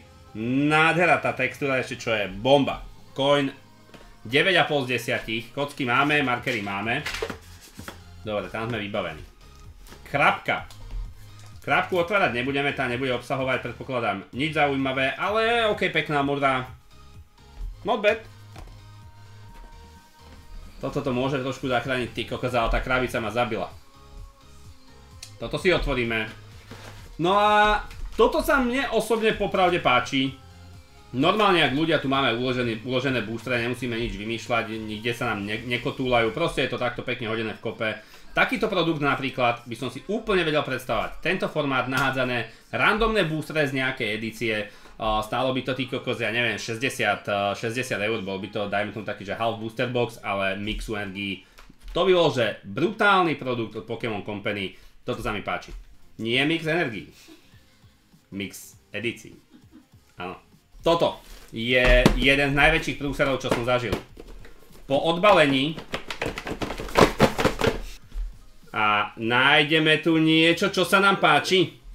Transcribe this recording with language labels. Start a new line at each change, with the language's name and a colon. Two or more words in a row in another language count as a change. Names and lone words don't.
Slovak: Nádhera, tá textúra ešte čo je. Bomba. Coin 9,5 z 10. Kocky máme, markery máme. Dobre, tam sme vybavení. Krabka. Krabku otvárať nebudeme, tá nebude obsahovať, predpokladám, nič zaujímavé, ale OK, pekná modrá.
English: Not bad.
Slovak: Toto to môže trošku zachrániť, ty kokos, ale tá krabica ma zabila. Toto si otvoríme. No a toto sa mne osobne popravde páči. Normálne, ak ľudia tu máme uložené boostre, nemusíme nič vymýšľať, nikde sa nám nekotúľajú, proste je to takto pekne hodené v kope. Takýto produkt napríklad by som si úplne vedel predstavovať. Tento formát nahádzané randomné boostre z nejakej edície, stálo by to tý kokos, ja neviem, 60 eur, bol by to, dajme tomu taký, že
English: half booster box,
Slovak: ale mixu energií. To by bol, že brutálny produkt od Pokémon Company, toto sa mi páči. Nie mix energií, mix edícií. Áno. Toto je jeden z najväčších prúserov, čo som zažil. Po odbalení a nájdeme tu niečo, čo sa nám páči.